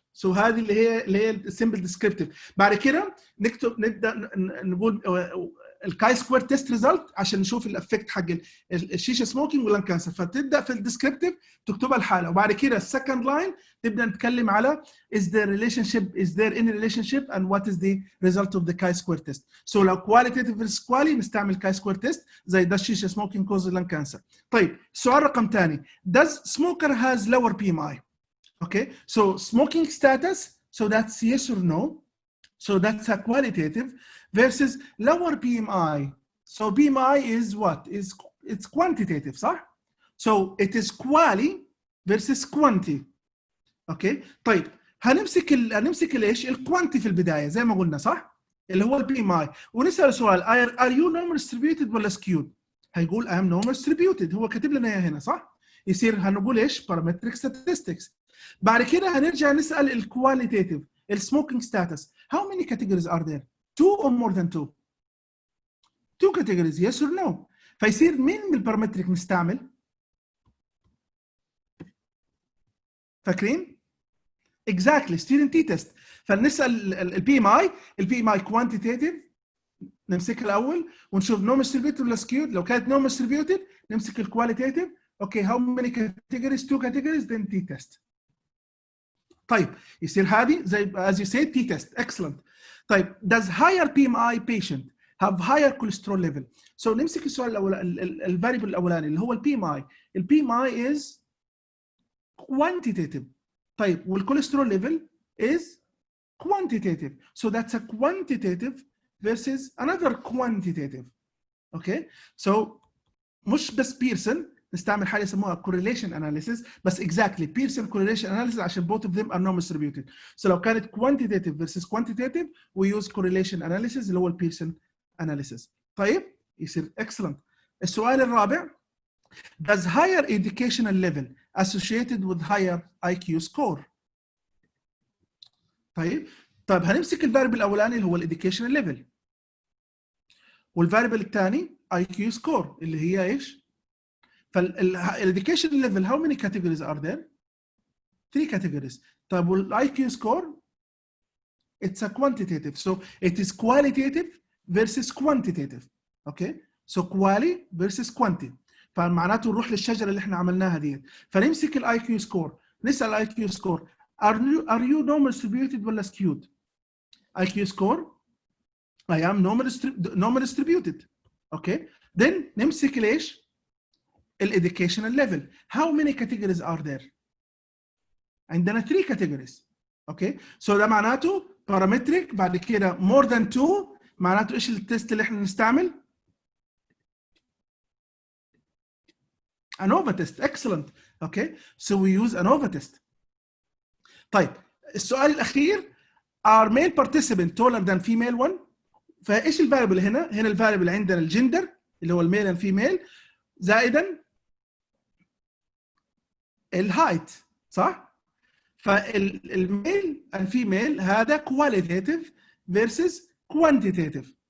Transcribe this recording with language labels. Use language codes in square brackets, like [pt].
[ar] So هذه اللي هي [en] simple descriptive. [ar] بعد كده نبدا نقول الكاي سكوير تيست ريزلت عشان نشوف الافكت حق الشيشه سموكينج واللان كانسر. فتبدا في الديسكريبتيف تكتبها الحاله، وبعد كده السكند لاين تبدا نتكلم على [en] is there any relationship and what is the result of the chi-square test. [ar] So لو qualitative versus quali نستعمل chi-square test زي ده الشيشه سموكينج causes lung cancer. [en] طيب السؤال رقم ثاني، does smoker has lower PMI? Okay, so smoking status, so that's yes or no. So that's a qualitative versus lower PMI. So PMI is what? It's quantitative, صح? So it is quali versus quanti. Okay. [ar] طيب هنمسك الايش؟ الكوانتي في البدايه زي ما قلنا، صح؟ اللي هو البي ام اي، ونسال سؤال [en] are you normal distributed [ar] ولا skewed؟ هيقول [en] I am normal distributed، [ar] هو كاتب لنا اياها هنا، صح؟ يصير هنقول ايش؟ parametric statistics. بعد كده هنرجع نسال الكواليتيتيف، السموكينج ستاتس. [en] How many categories are there? 2 or more than 2? 2 categories, yes or no. [ar] فيصير مين من البارامتريك نستعمل؟ فاكرين؟ [en] Exactly, student t test. [ar] فنسال البي ام اي كوانتيتيف نمسكها الاول ونشوف نورمال ديستريبيوتد ولا سكيود. لو كانت نورمال ديستريبيوتد نمسك الكواليتيتيف. [en] Okay, how many categories؟ 2 categories then t test. [ar] طيب يصير هذه زي [en] as you said t test. Excellent. طيب does higher PMI patient have higher cholesterol level? [ar] So نمسك السؤال الاول، الفاريبل الاولاني اللي هو البي ام اي. [en] البي ام اي is quantitative. طيب والكوليسترول ليفل is quantitative. So that's a quantitative versus another quantitative. Okay, so مش بس بيرسون [ar] نستعمل حاجه يسموها [en] correlation analysis بس exactly Pearson correlation analysis عشان both of them are non distributed. So لو كانت quantitative versus quantitative we use correlation analysis اللي هو Pearson analysis. [ar] طيب يصير excellent. [en] السؤال الرابع does higher educational level associated with higher IQ score. [ar] طيب هنمسك الفاريبل الاولاني اللي هو الاديوكيشنال ليفل والفاريبل الثاني IQ score اللي هي ايش؟ فالeducation level [en] how many categories are there? 3 categories. طيب والIQ score it's a quantitative so it is qualitative versus quantitative. Okay so quali versus quanti. [ar] فمعناته نروح للشجره اللي احنا عملناها دي فنمسك الIQ score نسال IQ score are you normal distributed ولا skewed؟ [en] IQ score I am normal distributed. Okay then نمسك ليش؟ educational level how many categories are there؟ عندنا 3 categories. Okay so ده معناته parametric بعد كده more than 2 معناته ايش التست اللي احنا نستعمل؟ ANOVA test. Excellent. Okay so we use ANOVA test. [ar] طيب السؤال الاخير [en] are male participant taller than female one؟ [ar] فايش الفاريبل هنا؟ هنا الفاريبل عندنا الجندر اللي هو الميل اند فيميل زائدا الهايت صح؟ فالميل اند فيميل هذا qualitative versus quantitative.